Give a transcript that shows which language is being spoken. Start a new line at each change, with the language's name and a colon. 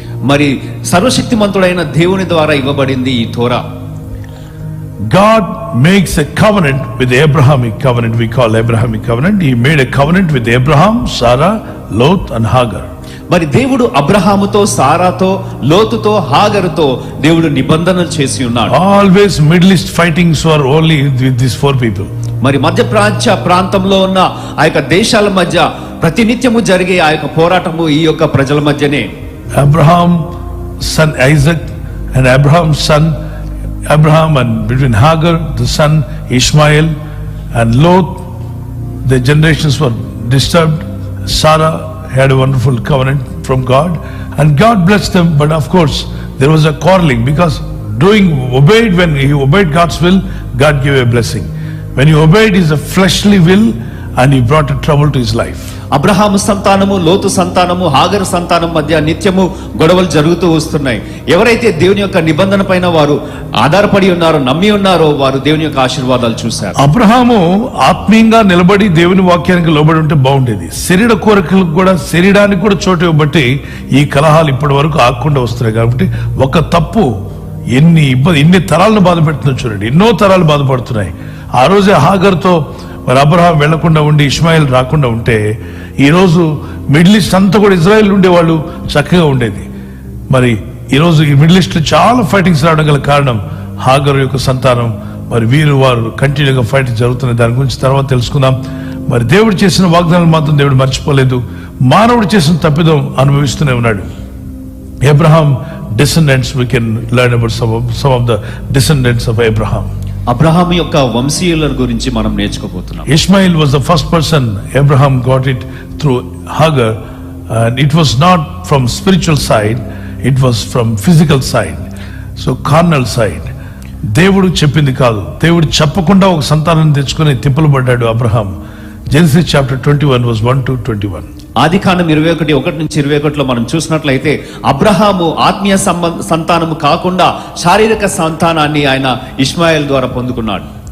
Telugu: మరి సర్వశక్తిమంతుడైన దేవుని ద్వారా ఇవ్వబడింది ఈ తోరా.
English: God makes a covenant with the Abrahamic covenant, we call Abrahamic covenant. He made a covenant with Abraham, Sarah, Lot and Hagar.
Telugu: మరి దేవుడు అబ్రహాముతో, సారాతో, లోతుతో, హాగరుతో దేవుడు నిబంధనలు చేసి ఉన్నాడు.
English: Always Middle East fightings were only with these four people.
Telugu: మరి మధ్యప్రాచ్య ప్రాంతంలో ఉన్న ఆ యొక్క దేశాల మధ్య ప్రతినిత్యము జరిగే ఆ యొక్క పోరాటము ఈ యొక్క ప్రజల మధ్యనే.
English: Abraham son Isaac and Abraham's son Abraham, and between Hagar the son Ishmael and Lot, their generations were disturbed. Sarah had a wonderful covenant from God and God blessed them, but of course there was a quarreling because when he obeyed God's will, God gave a blessing. When he obeyed his fleshly will, and he brought a trouble to his life.
Telugu: Abraham సంతానము, లోతు సంతానము, హాగరు సంతానం మధ్య నిత్యము గొడవలు జరుగుతూ వస్తున్నాయి. ఎవరైతే దేవుని యొక్క నిబంధన పైన వారు ఆధారపడి ఉన్నారో, నమ్మి ఉన్నారో, వారు దేవుని యొక్క ఆశీర్వాదాలు చూశారు. అబ్రహాము ఆత్మీయంగా నిలబడి దేవుని వాక్యానికి లోబడి ఉంటే బాగుండేది. శరీరానికి కూడా చోటు ఇవ్వబట్టి ఈ కలహాలు ఇప్పటి వరకు ఆగకుండా వస్తున్నాయి. కాబట్టి ఒక తప్పు ఎన్ని తరాలను బాధ పెడుతుందో చూడండి. ఎన్నో తరాలు బాధపడుతున్నాయి. ఆ రోజే హాగర్తో మరి అబ్రహాం వెళ్లకుండా ఉండి ఇష్మాయిల్ రాకుండా ఉంటే ఈ రోజు మిడిల్ ఈస్ట్ అంతా కూడా ఇజ్రాయెల్ ఉండేవాళ్ళు చక్కగా ఉండేది. మరి ఈ రోజు ఈ మిడిల్ ఈస్ట్ లో చాలా ఫైటింగ్స్ రావడం గల కారణం హాగర్ యొక్క సంతానం. మరి వారు కంటిన్యూగా ఫైటింగ్ జరుగుతున్నాయి. దాని గురించి తర్వాత తెలుసుకుందాం. మరి దేవుడు చేసిన వాగ్దానాలు మాత్రం దేవుడు మర్చిపోలేదు. మానవుడు చేసిన తప్పిదం అనుభవిస్తూనే ఉన్నాడు.
English: Abraham descendants, we can learn about some of the descendants of Abraham.
Telugu: Abraham యొక్క వంశీయుల గురించి మనం నేర్చుకోబోతున్నాం.
English: Ishmael was the first person. Abraham got it through Hagar, and it was not from spiritual side, it was from physical side, so carnal side.
Telugu: దేవుడు చెప్పింది కాదు, దేవుడు చెప్పకుండా ఒక సంతానాన్ని తెచ్చుకొని తిప్పలు పడ్డాడు Abraham.
English: Genesis chapter 21 verse 1 to 21.
Telugu: ఆదికాండం 21 నుంచి 21లో మనం చూసినట్లయితే అబ్రహాము ఆత్మీయ సంతానము కాకుండా శారీరక సంతానాన్ని ఆయన ఇష్మాయేల్ ద్వారా పొందుకున్నాడు.